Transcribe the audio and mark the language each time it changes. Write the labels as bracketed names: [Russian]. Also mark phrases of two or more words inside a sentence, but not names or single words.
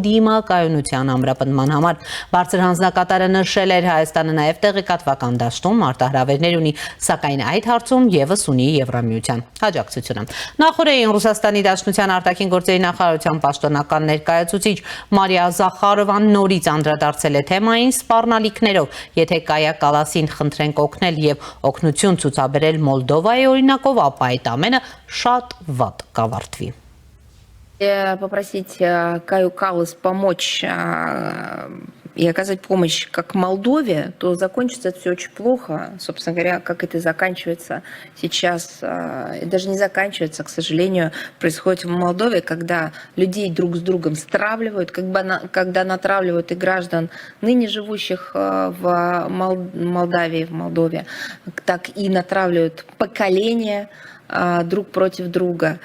[Armenian] դիմակայունության ամրապնդման համար։ Բարձր հանձնակատարը նշել էր Հայաստանը նաև տեղեկատվական դաշտում արտահրավերներ ունի, սակայն այդ հարցում եւս ունի Եվրամիության աջակցությունը։ Նախորդին Ռուսաստանի Դաշնության արտաքին գործերի նախարարության պաշտոնական ներկայացուցիչ Մարիա Զախարովան նորից անդրադարձել է թեմային սպառնալիքներով։ Եթե Կայա Կալասին խնդրենք օգնել եւ օգնություն ցուցաբերել Մոլդովայի օրինակով, ապա այդ ամենը շատ վատ կավարտվի։ [Russian] Попросить Каю Каллас помочь и оказать помощь как Молдове, то закончится это все очень плохо. Собственно говоря, как это заканчивается сейчас, и даже не заканчивается, к сожалению, происходит в Молдове, когда людей друг с другом стравливают, когда натравливают и граждан, ныне живущих в Молдавии, в Молдове, так и натравливают поколения друг против друга.